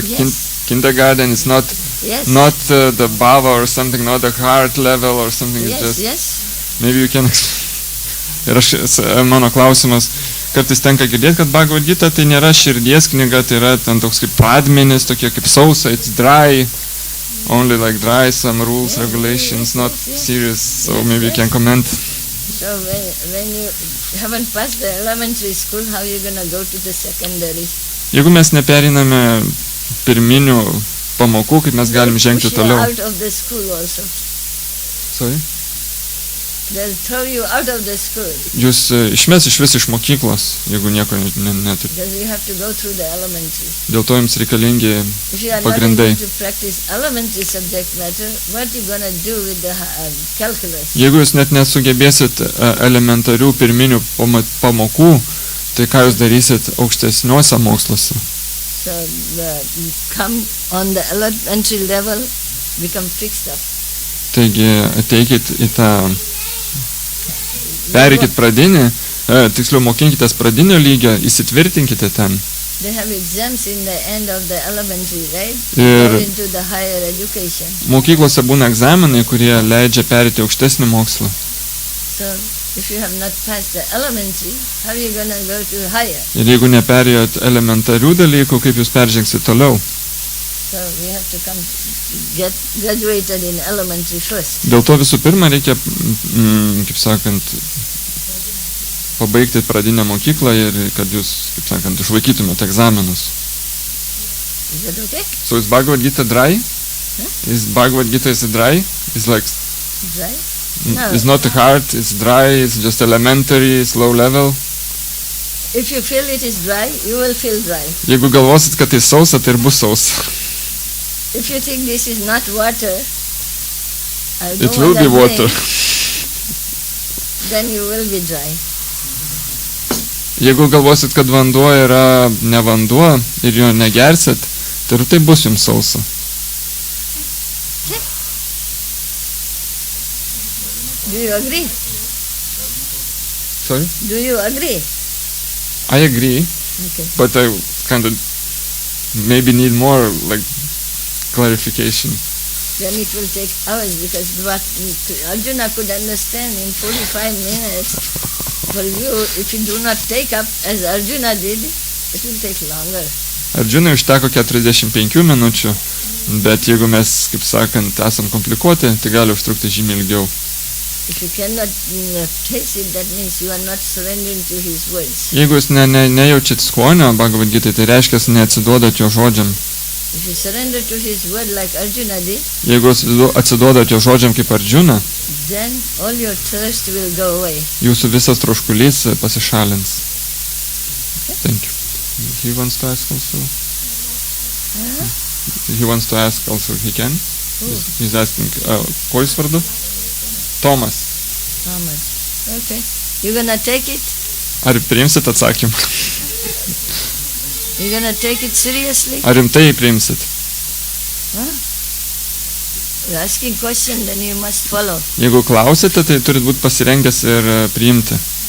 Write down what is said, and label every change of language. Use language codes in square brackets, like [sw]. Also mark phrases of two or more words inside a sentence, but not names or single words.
[en] Yes. kindergarten. It's not Yes. the bhava or something, not the heart level or something. It's Yes, just yes. maybe you can explain. [lt] Ir mano klausimas, kartais tenka girdėti, kad Bhagavad Gita tai nėra širdies knyga, tai yra ten toks kaip pradmenis, tokie kaip sausa, [en] it's dry, only like dry, some rules, Yes, regulations, yes, not yes. serious. So Yes, maybe you can yes. comment. So when you haven't passed the elementary school, how are you going to go to the secondary? [lt] Jeigu mes neperiname pirminių pamokų, kaip mes galim žengti [en] Push you [lt] toliau. [en] out of the school also. Sorry? They'll throw you out of the school [lt] Jūs išmes iš mokyklos, jeigu nieko neturi. [en] because you have to go through the elementary. [lt] Dėl to jums reikalingi [en] If you are not [lt] pagrindai. [en] able to practice elementary subject matter, what are you going to do with the calculus? [lt] Jeigu jūs net nesugebėsit elementarių pirminių pamokų, tai ką jūs darysit aukštesniuose moksluose? [en] So come on the elementary level, become fixed up. [lt] Taigi ateikit į tą, perikit pradinį, tiksliau mokinkitės pradinio lygio, įsitvirtinkite ten. [en] They have exams in the end of the elementary, right? [lt] Ir [en] Go into the higher education. [lt] mokyklose būna egzaminai, kurie leidžia perėti aukštesnį mokslą. [en] So if you have not passed the elementary, how are you going to go to higher? [lt] Ir jeigu neperėjot elementarių dalykų, kaip jūs peržengsit toliau? [en] So we have to get graduated in elementary first. Dėl to visų pirma reikia, kaip sakant, pabaigti pradinę mokyklą ir kad jūs, kaip sakant, išlaikytumėte egzaminus. Is that okay? So is Bhagavad Gita dry? Is Bhagavad Gita is dry? It's like, Right? No. it's not hard, it's dry, it's just elementary, it's low level. If you feel it is dry, you will feel dry. [lt] Jeigu galvosit, kad tai sausa, tai ir bus sausa. [en] If you think this is not water, I It go will on be that water. way, then you will be dry. [lt] Jeigu galvosit, kad vanduo yra ne vanduo ir jo negersit, tai ir tai bus jums sausa. [en] Do you agree? Sorry? Do you agree? I agree, Okay. but I kind of maybe need more like clarification. Then it will take hours because what Arjuna could understand in 45 minutes. For you, if you do not take up as Arjuna did, it will take longer. [lt] Arjunai užteko 45 minučių, bet jeigu mes, kaip sakant, esam komplikuoti, tai gali užtrukti žymiai ilgiau. [en] If you cannot taste it, that means you are not surrendering to his words. [lt] Jeigu jūs nejaučiat skonio Bhagavad Gita, tai reiškia, neatsiduodat jo žodžiam. [en] If you surrender to his word like Arjuna did, [lt] Jeigu atsiduodat jo žodžiam kaip Arjuna, [en] then all your thirst will go away. [lt] jūsų visas troškulys pasišalins. [en] Thank you. He wants to ask also. He wants to ask also. He can. He's asking. [lt] Kuo jis vardu? Tomas. [en] Thomas. Okay. You gonna take it? [lt] Ar priimsit atsakymą? [en] You gonna take it seriously? [lt] Ar rimtai priimsit? [en] You're asking question, then you must follow. [lt] Jeigu klausite, tai turit būti pasirengęs ir priimti.